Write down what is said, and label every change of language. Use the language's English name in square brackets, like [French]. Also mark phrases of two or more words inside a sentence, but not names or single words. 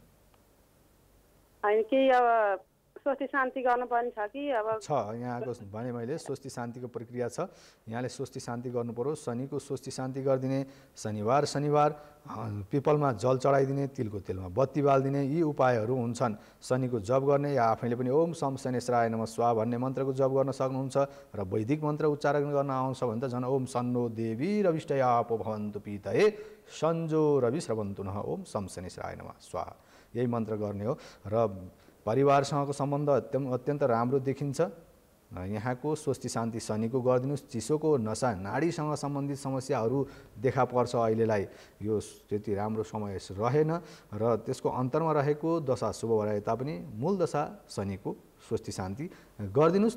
[Nepali] होइन केही अब स्वस्ति शान्ति गर्नुपर्ने छ कि? अब छ, यहाँको भने मैले स्वस्ति शान्तिको प्रक्रिया छ, यहाँले स्वस्ति शान्ति गर्नु पर्यो। शनिको स्वस्ति शान्ति गरिदिने, शनिबार पिपलमा जल चढाइदिने, तिलको तेलमा बत्ती बालिदिने, यी उपायहरू हुन्छन्। शनिको जप गर्ने या आफैले पनि [Sanskrit] ओम सम शनेश्वराय नमः स्वाहा [Nepali] भन्ने मन्त्रको जप गर्न सक्नुहुन्छ। र वैदिक मन्त्र उच्चारण गर्न आउँछ भने त झन् [Sanskrit] ओम सन्नो देवी रविष्टयापो भवन्तु पीतये सञ्जो रवि श्रवन्तु नः ओम सम शनेश्वराय नमः स्वाहा, [Nepali] यही मन्त्र गर्ने हो। र परिवारसँगको सम्बन्ध अत्यन्त राम्रो देखिन्छ। यहाँको स्वस्ति शान्ति शनिको गरिदिनुहोस्। चिसोको नसा नाडीसँग सम्बन्धित समस्याहरू देखा पर्छ अहिलेलाई, यो त्यति राम्रो समय रहेन। र त्यसको अन्तरमा रहेको दशा शुभ भए तापनि मूल दशा शनिको स्वस्ति शान्ति गरिदिनुहोस्।